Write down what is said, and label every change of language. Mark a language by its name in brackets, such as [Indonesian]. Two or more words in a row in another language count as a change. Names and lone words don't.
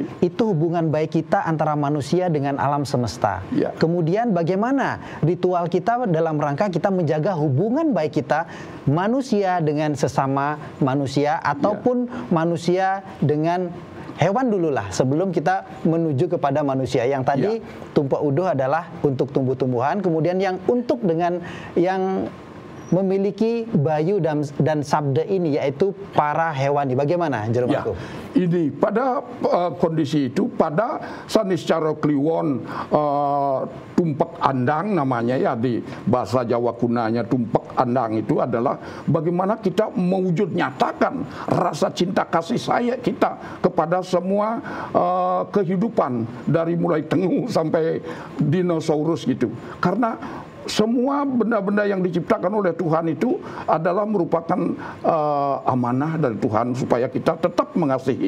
[Indonesian] Nah, itu hubungan baik kita antara manusia dengan alam semesta. Ya. Kemudian bagaimana ritual kita dalam rangka kita menjaga hubungan baik kita manusia dengan sesama manusia ataupun manusia dengan hewan dululah sebelum kita menuju kepada manusia. Yang tadi tumpak uduh adalah untuk tumbuh-tumbuhan, kemudian yang untuk dengan yang memiliki bayu dan sabda ini, yaitu para hewani. Bagaimana Jero Ya, Mangku? ini pada kondisi itu, pada saniscara kliwon tumpak andang namanya ya, di bahasa Jawa kunanya tumpak andang itu adalah bagaimana kita mewujud nyatakan rasa cinta kasih sayang kita kepada semua kehidupan dari mulai tengu sampai dinosaurus gitu. Karena semua benda-benda yang diciptakan oleh Tuhan itu adalah merupakan amanah dari Tuhan supaya kita tetap mengasihi.